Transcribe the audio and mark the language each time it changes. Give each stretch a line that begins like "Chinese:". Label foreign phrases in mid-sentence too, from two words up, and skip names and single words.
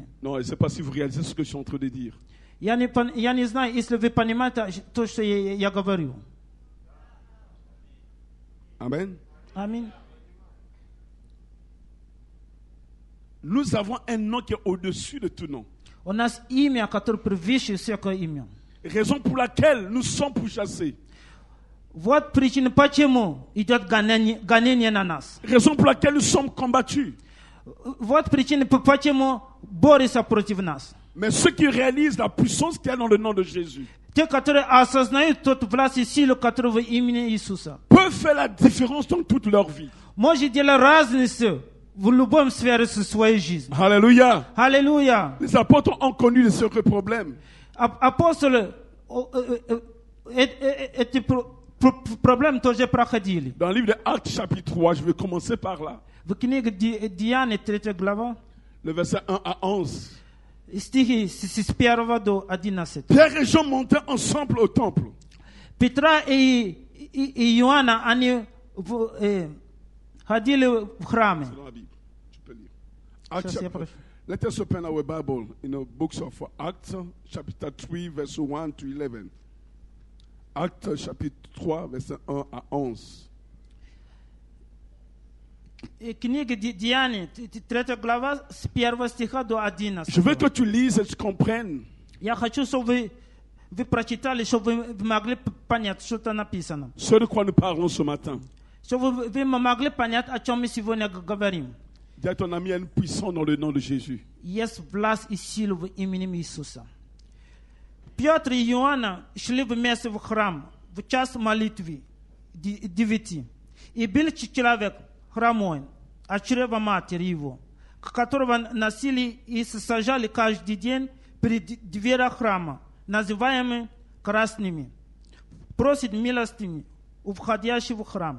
French: Non, je ne sais pas si vous réalisez ce que je suis en train de dire.
Russian: Я не знаю, если вы понимаете то, что я говорю.
French: Amen.
Russian: Аминь.
French: Nous avons un nom qui est au-dessus de tout nom.
Russian: У нас имя, которое превыше всякое имя.
French: Raison pour laquelle nous sommes pourchassés.
Russian: Вот причина, почему идет гонение на нас.
French: Raison pour laquelle nous sommes combattus.
Russian: Вот причина, почему борются против нас.
French: Mais ceux qui réalisent la puissance qu'il y a dans le nom de Jésus
Russian: Те, которые осознают тот власть и силу, которого имени Иисуса,
French: peuvent faire la différence dans toute leur vie.
Russian: может делать разницу в любом сфере своей жизни.
French: Alléluia.
Russian: Аллилуйя.
French: Les apôtres ont connu les secrets problèmes.
Russian: Апостолы эти проблемы тоже проходили.
French: Dans le livre de Actes chapitre 3, je vais commencer par là.
Russian: В книге Деяний, 3 глава,
French: Le verset 1 à 11.
Russian: стихи с 1 до 11.
French: Pierre et Jean montaient ensemble au temple.
Russian: Петра и Иоанна, они ходили в храме.
French: C'est dans la Bible. Tu peux lire.
English: Acts
Russian: Сейчас я
English: chapter,
Russian: прошу.
English: let us open our Bible in the books of Acts,
French: chapitre 3, verset 1 to 11. Actes chapitre 3, verset 1 à 11.
Russian: Книга Деяний, 3 глава, с 1 стиха до 11.
French: Je veux que tu lises et tu comprennes.
Russian: Я хочу, чтобы вы прочитали, чтобы вы могли понять, что там написано.
French: Ce de quoi nous parlons ce matin.
Russian: Чтобы вы могли понять, о чем мы сегодня говорим.
French: Dis à ton ami, il y a une puissance dans le nom de Jésus.
Russian: Есть власть и сила в имени Иисуса. Петр и Иоанна шли вместе в храм в час молитвы 9. И был человек хромой, от чрева матери его, которого носили и сажали каждый день перед дверью храма, называемыми красными, просит милостыни у входящего в храм.